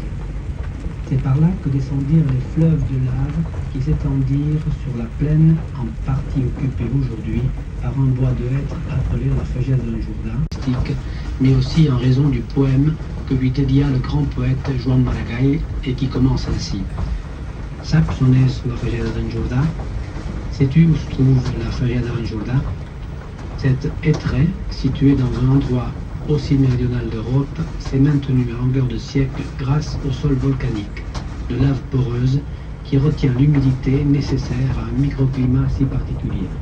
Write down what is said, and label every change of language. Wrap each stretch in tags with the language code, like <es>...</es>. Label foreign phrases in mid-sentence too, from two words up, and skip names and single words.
<fr>C'est par là que descendirent les fleuves de lave qui s'étendirent sur la plaine, en partie occupée aujourd'hui par un bois de hêtre appelé la Fagèse d'un Jourdain, mais aussi en raison du poème que lui dédia le grand poète Joan Maragall et qui commence ainsi.</fr> <ca>Saps on és la Fagèse d'un Jourdain?</ca> <fr>Sais-tu où se trouve la Fagèse d'un Jourdain? Cette hêtraie, située dans un endroit aussi méridional d'Europe, s'est maintenue à longueur de siècle grâce au sol volcanique, de lave poreuse qui retient l'humidité nécessaire à un microclimat si particulier.</fr>